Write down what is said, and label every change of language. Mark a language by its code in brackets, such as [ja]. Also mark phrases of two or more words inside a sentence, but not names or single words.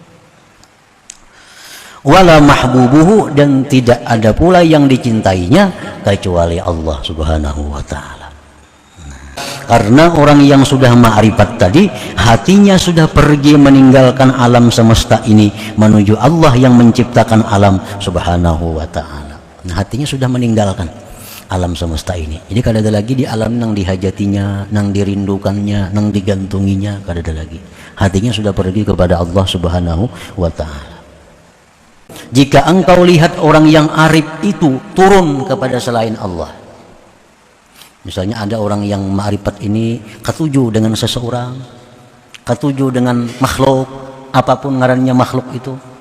[ar] ولا محبوبه, [id] dan tidak ada pula yang dicintainya kecuali Allah [ar] سبحانه وتعالى. [id] Karena orang yang sudah ma'rifat tadi, hatinya sudah pergi meninggalkan alam semesta ini menuju Allah yang menciptakan alam [ar] سبحانه وتعالى. [id] Nah, hatinya sudah meninggalkan alam semesta ini. [bjn] Jadi kada ada lagi di alam nang dihajatinya, nang dirindukannya, nang digantunginya, kada ada lagi. [id] Hatinya sudah pergi kepada Allah [ar] سبحانه وتعالى. [id] Jika engkau lihat orang yang arif itu turun kepada selain Allah, misalnya ada orang yang ma'rifat ini ketujuh dengan seseorang, ketujuh dengan makhluk, apapun ngarannya makhluk itu.